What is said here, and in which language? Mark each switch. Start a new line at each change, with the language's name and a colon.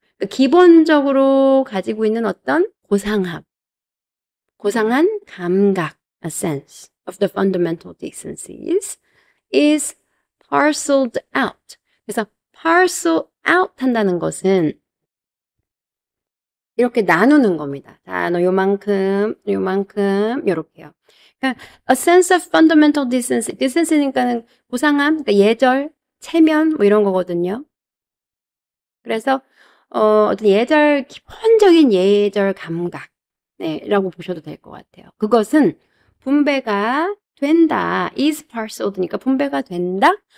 Korean: 그러니까 기본적으로 가지고 있는 어떤 고상한 감각,
English: a sense of the fundamental decencies is parceled out.
Korean: 그래서 parcel out 한다는 것은 이렇게 나누는 겁니다. 자, 너 요만큼, 요렇게요.
English: 그러니까 a sense of fundamental decency.
Korean: decency니까는 고상함, 그러니까 예절, 체면 뭐 이런 거거든요. 그래서 어떤 기본적인 예절 감각 라고 보셔도 될 것 같아요. 그것은 분배가 된다. is parceled니까 분배가 된다.